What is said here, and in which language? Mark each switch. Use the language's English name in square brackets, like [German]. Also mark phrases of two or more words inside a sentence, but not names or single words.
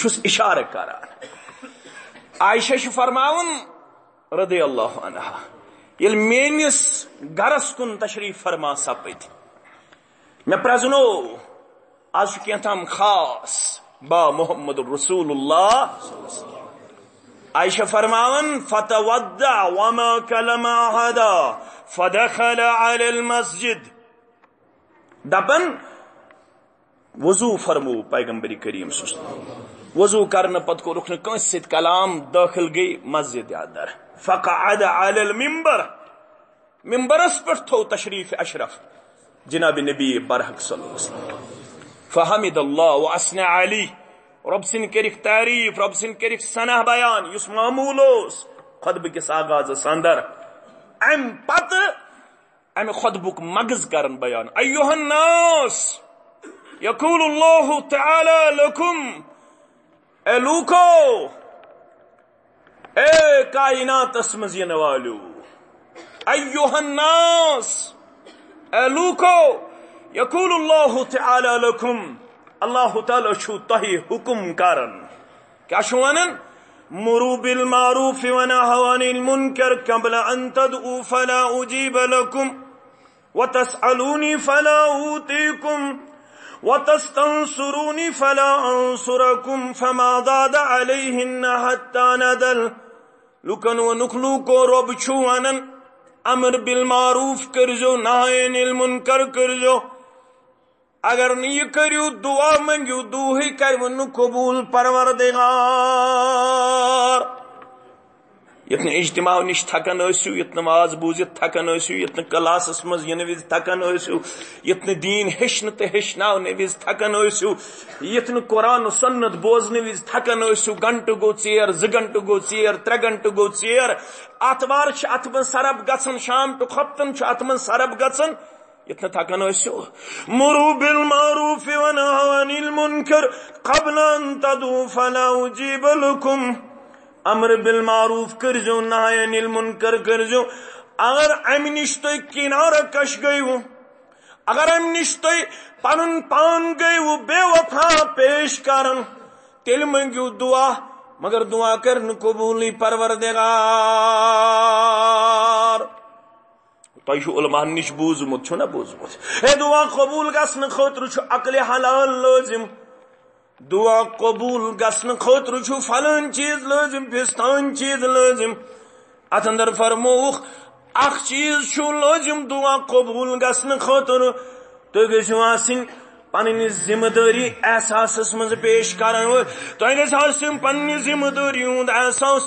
[Kashmiri] چھُس اِشارٕ کران عائشہ چھُ فرماوُن [Arabic] رضی اللہ عنہا [Kashmiri] ییٚلہِ میٲنِس گرس کُن تشریف فرما سپٕدۍ مےٚ پرزنوو آز چھُ کینٛہہ خاص با محمد رسول اللہ عائشہ فرماون [Arabic] فتودع وما كلم احدا فدخل على المسجد [Kashmiri] دپن وضو فرمو پیغمبر کریم [Arabic] صلی اللہ علیہ وسلم [Kashmiri] وضو کرنے پتہ کورُکھ نہٕ کٲنٛسہِ سۭتۍ کلام دٲخل گئی مسجد اندر [Arabic] فقعد على المنبر [Kashmiri] ممبرس پٮ۪ٹھ تھوو تشریف اشرف جناب نبی برحق [Arabic] صلی اللہ علیہ وسلم فحمد اللہ واثنى علی [Kashmiri] رب سن کرکھ تعریف رب سن کرکھ ثنا بیان یس معمول اوس خطبہ کس آغازس اندر ام پتہ امہ خطبک مغز کرن بیان [Arabic] ایھا الناس یقول اللہ تعالی لکم [Kashmiri] اے لوکو اے کائناتس مز ین والو [Arabic] ایھا الناس [Kashmiri] اے لوکو [Arabic] یقول اللہ تعالی لکم [Kashmiri] اللہ تعالی چھو تہی حکم کرن کیا چھو ونن [Arabic] مروا بالمعروف ونہوا عن المنکر قبل ان تدعوا فلا اجیب لکم وتسألونی فلا اوتیکم وتستنصرونی فلا انصرکم فما زاد علیہن حتی ندل لکن و نخلو [Kashmiri] کو رب چھو ونن [Arabic] امر بالمعروف [Kashmiri] کرزو [Arabic] نہی عن المنکر [Kashmiri] کرزو اگر نہیں کریو دعا منگیو دوہی کرو قبول پروردگار یتن اجتماع نش تھکن ٲسِو یتن نماز بوزت تھکن ٲسِو یتن کلاسس مز ین وز تھکن ٲسِو یتن دین ہیٚچھنہٕ تہٕ ہیٚچھناونہٕ وز تھکن ٲسِو یتن قرآن و سنت بوزنہٕ وز تھکن ٲسِو گھنٹہٕ گوٚو ژیر 2 گھنٹہٕ گوٚو ژیر 3 گھنٹہٕ گوٚو ژیر آتوار چھِ اتھ منٛز سرب گژھان شام ٹُو خۄفتن چھُ اتھ منٛز سرب گژھان یتن تھکن ٲسِو [Arabic] مروا بالمعروف ونہوا عن المنکر قبل ان تدعوا فلا اجیب لکم امر بالمعروف [Kashmiri] کرزو [Arabic] نہی عن المنکر [Kashmiri] کرزو اگر امہ نش تُہۍ کنارہ کش گٔیوٕ اگر امہ نش تُہۍ پنُن پان گٔیوٕ بے وفا پیش کرن تیٚلہِ منگیو دعا مگر دعا کر نہٕ قبولی پروردگار تۄہہِ چھُو علماہن نش بوٗزمُت چھُو نا بوٗزمُت ہے دعا قبول گژھنہٕ خٲطرٕ چھُ عقلِ حلال لٲزم دعا قبول گژھنہٕ خٲطرٕ چھُ فلٲنۍ چیٖز لٲزم فِستٲنۍ چیٖز لٲزم اتھ اندر فرمووُکھ اکھ چیٖز چھُ لٲزم دعا قبول گژھنہٕ خٲطرٕ تُہۍ گٔژھِو آسٕنۍ پنٕنہِ ذمہٕ دٲری احساسس منٛز پیش کرن وٲلۍ تۄہہِ گژھِ آسٕنۍ پننہِ ذمہٕ دٲری ہُنٛد احساس